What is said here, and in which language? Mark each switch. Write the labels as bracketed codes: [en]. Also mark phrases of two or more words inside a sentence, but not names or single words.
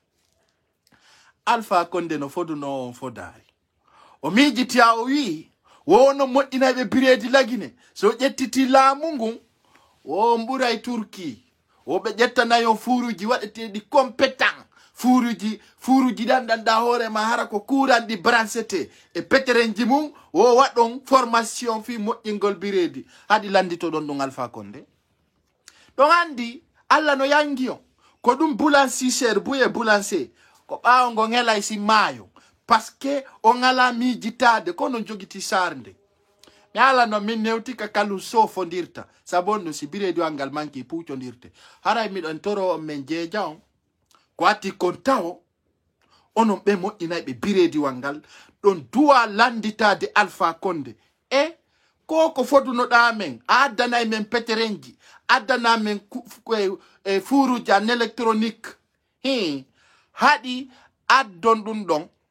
[ff] alpha konde no foduno on fodari o mijitiya o wi wono moƴƴinaɓe biredi lagine so ƴettiti laamu ngun o ɓuray turki o ɓe ƴettanayon fuuruji waɗeteɗi compétent fuuruji ɗanɗanɗa hoorema hara ko kuranɗi brancete e peterenji mum o waɗon formation fi moƴƴingol biredi haɗi landitoɗon ɗum alpha konde ɗon andi allah no yangi on ko ɗum boulancier buye boulancier ko ɓawo ngo helay si maayo par ce que o ngala mijitade kono jogiti sarde mi ala no min newtika kalu sofondirta sabonno si biredi wangal manki puucodirte haray miɗon toro on men jeeja on ko atti kon tawo onon ɓe moƴƴinayɓe biredi wangal ɗon duwa landitade alpha konde e ko fodunoɗa men a addanay men peterenji addana men fuuruji an électronique haɗi addon ɗum ɗon